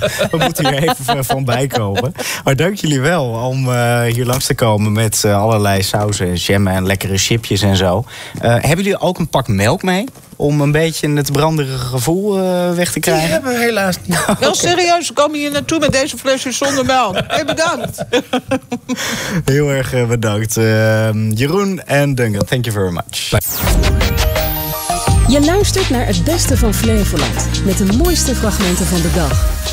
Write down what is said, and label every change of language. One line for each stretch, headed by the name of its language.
Dutch: We moeten hier even van bijkomen. Maar dank jullie wel om hier langs te komen met allerlei sausen en jammen en lekkere chipjes en zo. Hebben jullie ook een pak melk mee? Om een beetje het branderige gevoel weg te krijgen? Die hebben we helaas niet.
English: Okay.
Dutch: Heel serieus, we komen hier naartoe met deze flesje zonder melk. Hey, bedankt. Heel erg bedankt.
English: Jeroen en Duncan, thank you very much. Bye.
Dutch: Je luistert naar het beste van Flevoland met de mooiste fragmenten van de dag.